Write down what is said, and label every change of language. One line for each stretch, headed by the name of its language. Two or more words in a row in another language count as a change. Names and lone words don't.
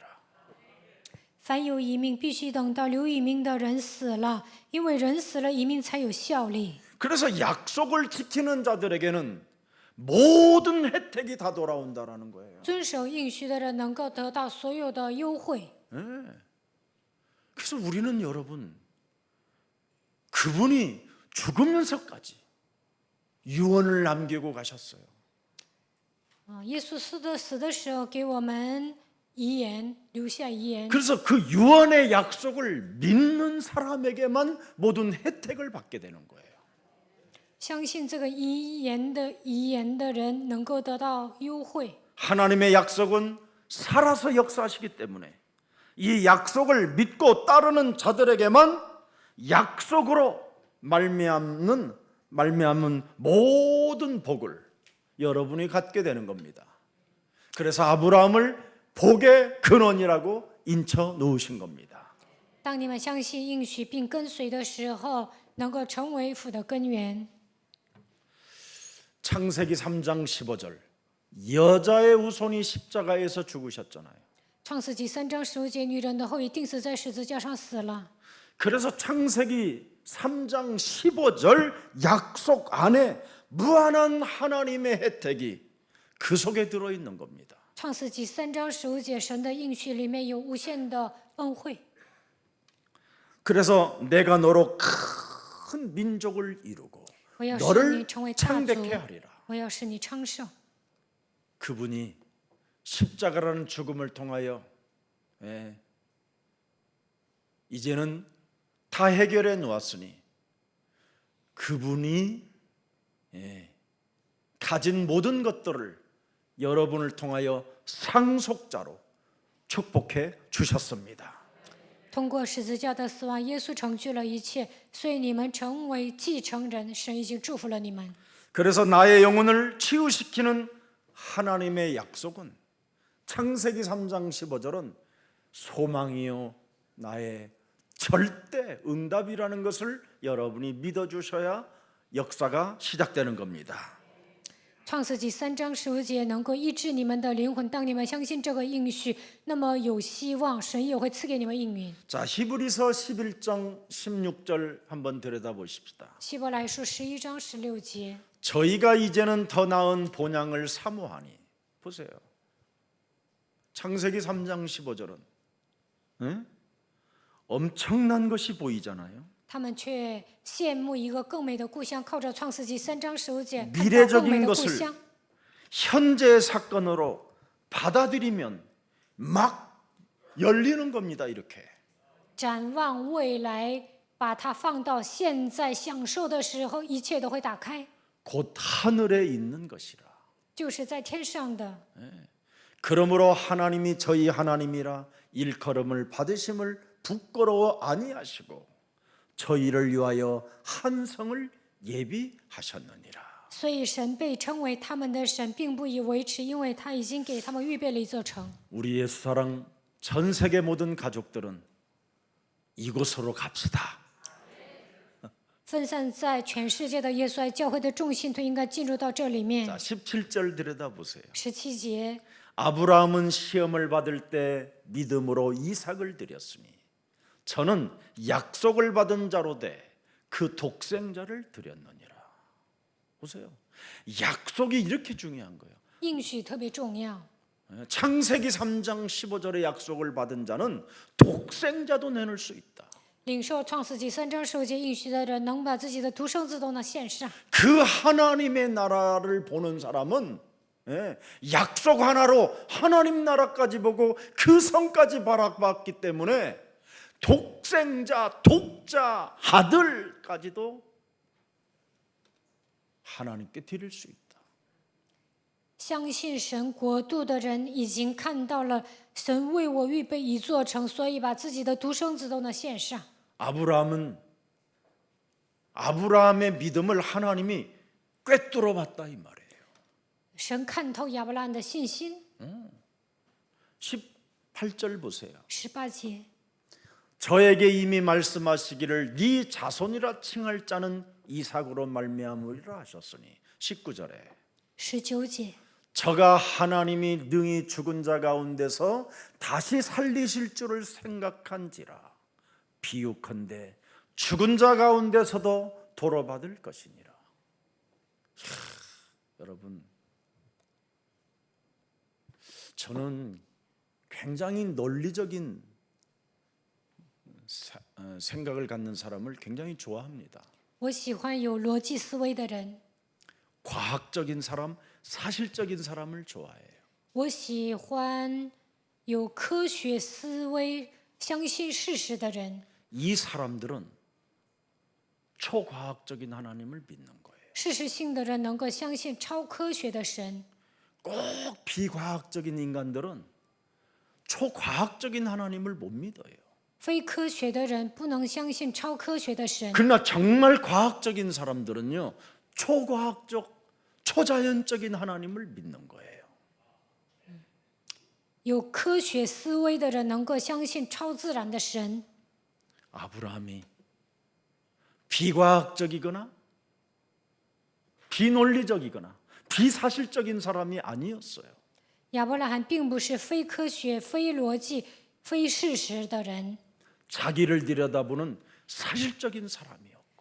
Chinese: 凡有一命，必须等到留一命的人死了，因为人死了，一命才有效力。
Korean: 그래서 약속을 지키는 자들에게는 모든 혜택이 다 돌아온다라는 거예요.
Chinese: 遵守应许的人能够得到所有的优惠。
Korean: 그래서 우리는 여러분 그분이 죽으면서까지 유언을 남기고 가셨어요.
Chinese: 耶稣死的时候给我们遗言，留下遗言。
Korean: 그래서 그 유언의 약속을 믿는 사람에게만 모든 혜택을 받게 되는 거예요.
Chinese: 相信这个遗言的人能够得到优惠。
Korean: 하나님의 약속은 살아서 역사하시기 때문에 이 약속을 믿고 따르는 자들에게만 약속으로 말미암는 모든 복을 여러분이 갖게 되는 겁니다. 그래서 아브라함을 복의 근원이라고 인쳐 놓으신 겁니다.
Chinese: 当你们相信应许并跟随的时候，能够成为福的根源。
Korean: 창세기 3장 15절 여자의 후손이 십자가에서 죽으셨잖아요.
Chinese: 创世纪3章15节，女人的后裔钉死在十字架上死了。
Korean: 그래서 창세기 3장 15절 약속 안에 무한한 하나님의 혜택이 그 속에 들어있는 겁니다.
Chinese: 创世纪3章15节，神的应许里面有无限的恩惠。
Korean: 그래서 내가 너로 큰 민족을 이루고
Chinese: 我要使
Korean: 너를
Chinese: 你成为大族，
Korean: 창대케 하리라.
Chinese: 我要使你昌盛。
Korean: 그분이 십자가라는 죽음을 통하여 이제는 다 해결해 놓았으니 그분이 가진 모든 것들을 여러분을 통하여 상속자로 축복해 주셨습니다.
Chinese: 通过十字架的死亡，耶稣成就了一切，所以你们成为继承人。神已经祝福了你们。
Korean: 그래서 나의 영혼을 치유시키는 하나님의 약속은 창세기 3장 15절은 소망이요 나의 절대 응답이라는 것을 여러분이 믿어주셔야 역사가 시작되는 겁니다.
Chinese: 创世纪3章15节能够医治你们的灵魂，当你们相信这个应许，那么有希望，神也会赐给你们应允。
Korean: 자, 히브리서 11장 16절 한번 들여다보십시다.
Chinese: 希伯来书11章16节，
Korean: 저희가 이제는 더 나은 본향을 사모하니. 보세요. 창세기 3장 15절은 엄청난 것이 보이잖아요.
Chinese: 他们却羡慕一个更美的故乡，靠着创世纪3章15节，看到
Korean: 미래적인
Chinese: 更美的故
Korean: 것을
Chinese: 乡。
Korean: 현재의 사건으로 받아들이면 막 열리는 겁니다. 이렇게.
Chinese: 展望未来，把它放到现在享受的时候，一切都会打开，
Korean: 곧 하늘에 있는 것이라.
Chinese: 就是在天上的。
Korean: 그러므로 하나님이 저희 하나님이라 일컬음을 받으심을 부끄러워 아니하시고 저희를 위하여 한 성을 예비하셨느니라.
Chinese: 所以神被称为他们的神，并不以为耻，因为他已经给他们预备了一座城。
Korean: 우리 예수사랑 전 세계 모든 가족들은 이곳으로 갑시다.
Chinese: 分散在全世界的耶稣爱教会的众信徒应该进入到这里面。
Korean: 자, 17절 들여다보세요.
Chinese: 17节，
Korean: 아브라함은 시험을 받을 때 믿음으로 이삭을 드렸으니 저는 약속을 받은 자로 돼 그 독생자를 드렸느니라. 보세요. 약속이 이렇게 중요한 거예요.
Chinese: 应许特别重要。
Korean: 창세기 3장 15절의 약속을 받은 자는 독생자도 내놓을 수 있다.
Chinese: 领受创世纪3章15节应许的人，能把自己的独生子都能献上。
Korean: 그 하나님의 나라를 보는 사람은 약속 하나로 하나님 나라까지 보고 그 성까지 바라봤기 때문에 독생자, 독자, 아들까지도 하나님께 드릴 수 있다.
Chinese: 相信神国度的人已经看到了神为我预备一座城，所以把自己的独生子都能献上。
Korean: 아브라함의 믿음을 하나님이 꿰뚫어 봤다 이 말이에요.
Chinese: 神看透亚伯拉罕的信心。
Korean: 18절 보세요.
Chinese: 18节，
Korean: 저에게 이미 말씀하시기를 네 자손이라 칭할 자는 이삭으로 말미암으리라 하셨으니 19절에
Chinese: 19节，
Korean: 저가 하나님이 능히 죽은 자 가운데서 다시 살리실 줄을 생각한지라 비유컨대 죽은 자 가운데서도 돌아받을 것이니라. 여러분, 저는 굉장히 논리적인 생각을 갖는 사람을 굉장히 좋아합니다.
Chinese: 我喜欢有逻辑思维的人，
Korean: 과학적인 사람, 사실적인 사람을 좋아해요.
Chinese: 我喜欢有科学思维、相信事实的人。
Korean: 이 사람들은 초과학적인 하나님을 믿는 거예요.
Chinese: 事实性的人能够相信超科学的神，
Korean: 꼭 비과학적인 인간들은 초과학적인 하나님을 못 믿어요.
Chinese: 非科学的人不能相信超科学的神。
Korean: 그러나 정말 과학적인 사람들은요, 초과학적, 초자연적인 하나님을 믿는 거예요.
Chinese: 有科学思维的人能够相信超自然的神。
Korean: 아브라함이 비과학적이거나 비논리적이거나 비사실적인 사람이 아니었어요.
Chinese: 亚伯拉罕并不是非科学、非逻辑、非事实的人，
Korean: 자기를 들여다보는 사실적인 사람이었고